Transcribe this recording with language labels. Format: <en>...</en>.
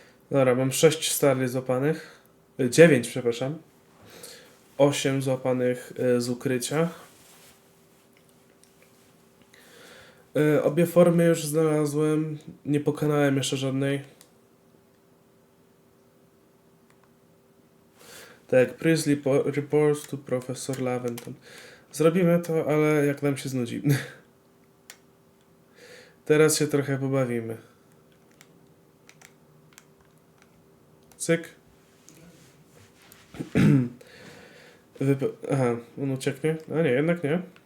<pl>Dobra, mam 6 starli złapanych. 9, przepraszam. 8 złapanych z ukrycia. Obie formy już znalazłem. Nie pokonałem jeszcze żadnej. Tak,</pl> <en>please report to Professor Laventon.</en> <pl>Zrobimy to, ale jak nam się znudzi. Teraz się trochę pobawimy. Cyk. Aha, on ucieknie? A nie, jednak nie.</pl>